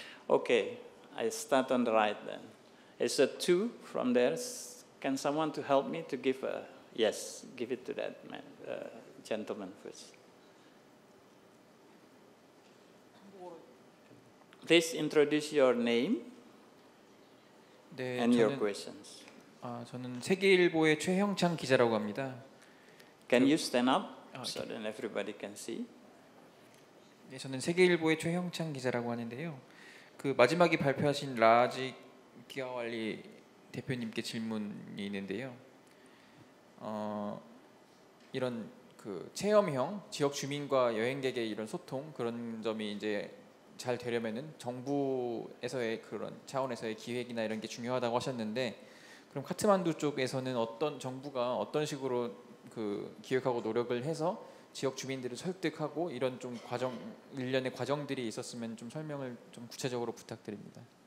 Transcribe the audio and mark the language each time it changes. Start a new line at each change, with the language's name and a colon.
English: Okay, I start on the right then. It's a 2 from there. Can someone to help me to give a yes? Give it to that man, gentleman first. Please introduce your name and your questions.
Korean: 저는 세계일보의 최형창 기자라고 합니다.
English: Can you stand up so that everybody can see?
Korean: 네, 저는 세계일보의 최형창 기자라고 하는데요. 그 마지막에 발표하신 라지 기아왈리 대표님께 질문이 있는데요. 이런 그 체험형 지역 주민과 여행객의 이런 소통 그런 점이 이제 잘 되려면은 정부에서의 그런 차원에서의 기획이나 이런 게 중요하다고 하셨는데, 그럼 카트만두 쪽에서는 어떤 정부가 어떤 식으로 그 기획하고 노력을 해서 지역 주민들을 설득하고 이런 좀 과정 일련의 과정들이 있었으면 좀 설명을 좀 구체적으로 부탁드립니다.